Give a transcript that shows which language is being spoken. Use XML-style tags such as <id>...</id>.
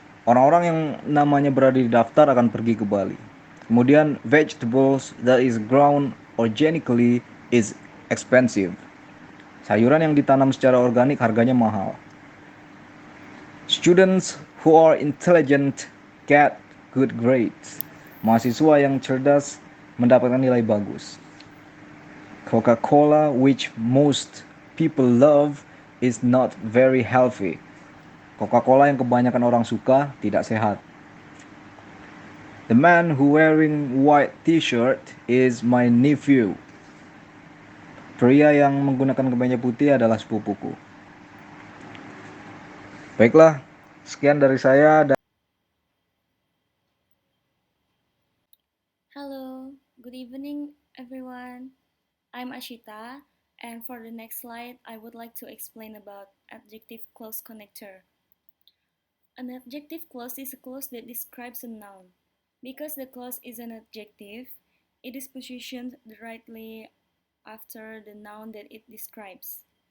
<id>Orang-orang yang namanya berada di daftar akan pergi ke Bali. Kemudian</id> <en>vegetables that is grown organically is expensive.</en> <id>Sayuran yang ditanam secara organik harganya mahal.</id> <en>Students who are intelligent get good grades.</en> <id>Mahasiswa yang cerdas mendapatkan nilai bagus.</id> <en>Coca-Cola, which most people love, is not very healthy.</en> <id>Coca-Cola yang kebanyakan orang suka tidak sehat.</id> <en>The man who wearing white t-shirt is my nephew.</en> <id>Pria yang menggunakan kemeja putih adalah sepupuku. Baiklah, sekian dari saya.</id> <en>Hello, good evening everyone. I'm Ashita, and for the next slide, I would like to explain about adjective clause connector. An adjective clause is a clause that describes a noun. Because the clause is an adjective, it is positioned directly after the noun that it describes.</en>